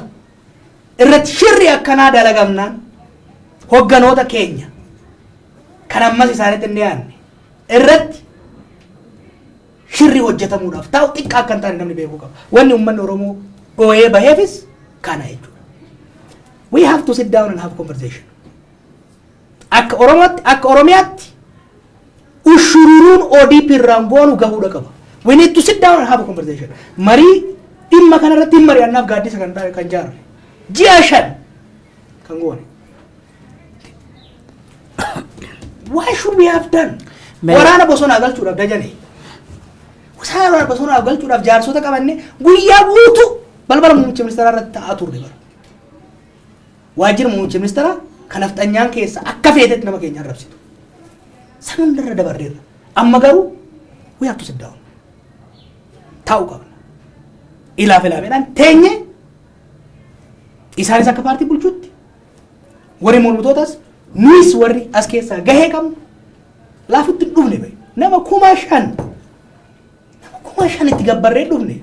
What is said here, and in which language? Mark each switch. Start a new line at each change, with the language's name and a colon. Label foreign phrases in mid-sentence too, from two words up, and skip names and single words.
Oromo: Irratti shirri akkanaa dalagamnaan hogganoota keenya kan ammas isaanitti hin dhiyaanne irratti shirri hojjetamuudhaaf ta'u xiqqaa akka hin taane namni beekuu qaba. Wanni uummanni Oromoo dhooyee baheefis kana jechuudha.
English: We have to sit down and have conversation.
Oromo: Akka Oromiyaatti ushururuun ODP irraan boonu gahuudha qaba.
English: We need to sit down and have a conversation.
Oromo: Marii dhimma kanarratti hin mari'annaaf gaaddisa kan jaarre. Ji'a 5 kan goone.
English: Why should we have done?
Oromo: Waraana bosonaa galchuudhaaf dajane. Waraana bosonaa galchuudhaaf jaarsota qabanne guyyaa guutuu balbala muummicha ministeeraa irratti taa'aa turre bara. Waajjira muummicha ministeeraa kan afxanyaan keessa akka feetetti nama keenya arrabsitu. San hundarra dabarreerra. Amma garuu
English: we have to sit down.
Oromo: Taa'uu qabna. Ilaameedhaan teenye isaanis akka paartii bulchuutti warri mormitootas nuyis warri as keessaa gahee qabnu laafutti hin dhufne bahe. Nama 5,000 itti gabbarree dhufne.